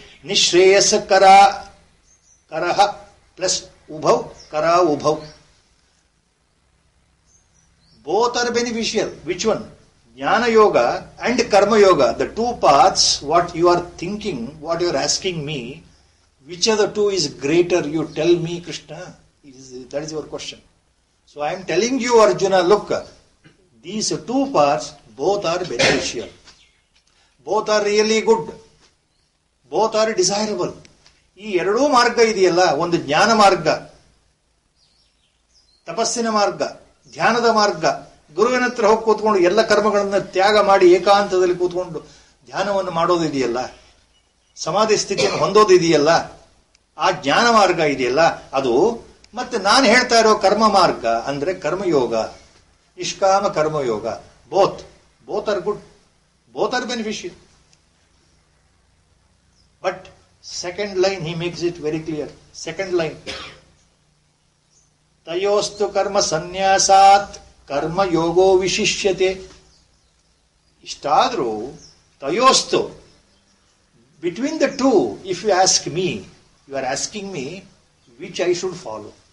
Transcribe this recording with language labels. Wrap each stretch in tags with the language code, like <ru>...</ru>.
<sa>ನಿಶ್ರೇಯಸಕರ ಕರಹ plus ಉಭೌ ಕರ ಉಭೌ,</sa> <en>both are beneficial. Which one? Jnana yoga and karma yoga, the two paths. What you are thinking, what you are asking me, which of the two is greater? You tell me, Krishna. That is your question. So I am telling you, Arjuna, look, these two paths both are beneficial, both are really good, both are desirable.</en> <kn>ಈ ಎರಡೂ ಮಾರ್ಗ ಇದೆಯಲ್ಲ, ಒಂದು ಜ್ಞಾನ ಮಾರ್ಗ, ತಪಸ್ಸಿನ ಮಾರ್ಗ, ಧ್ಯಾನದ ಮಾರ್ಗ. ಗುರುವಿನ ಹತ್ರ ಹೋಗಿ ಕೂತ್ಕೊಂಡು ಎಲ್ಲ ಕರ್ಮಗಳನ್ನು ತ್ಯಾಗ ಮಾಡಿ ಏಕಾಂತದಲ್ಲಿ ಕೂತ್ಕೊಂಡು ಧ್ಯಾನವನ್ನು ಮಾಡೋದಿದೆಯಲ್ಲ, ಸಮಾಧಿ ಸ್ಥಿತಿಯನ್ನು ಹೊಂದೋದಿದೆಯಲ್ಲ, ಆ ಜ್ಞಾನ ಮಾರ್ಗ ಇದೆಯಲ್ಲ ಅದು. ಮತ್ತೆ ನಾನು ಹೇಳ್ತಾ ಇರೋ ಕರ್ಮ ಮಾರ್ಗ ಅಂದ್ರೆ ಕರ್ಮಯೋಗ, ನಿಷ್ಕಾಮ karma yoga.</kn> <en>Both are good, both are beneficial. But second line he makes it very clear. Second line,</en> <sa>ತಯೋಸ್ತು ಕರ್ಮ ಸನ್ಯಾಸಾತ್ ಕರ್ಮ ಯೋಗೋ ವಿಶಿಷ್ಯತೆ.</sa> <kn>ಇಷ್ಟಾದ್ರೂ</kn> <en>ತಯೋಸ್ತು, between the two, if you ask me, you are asking me which I should follow.</en>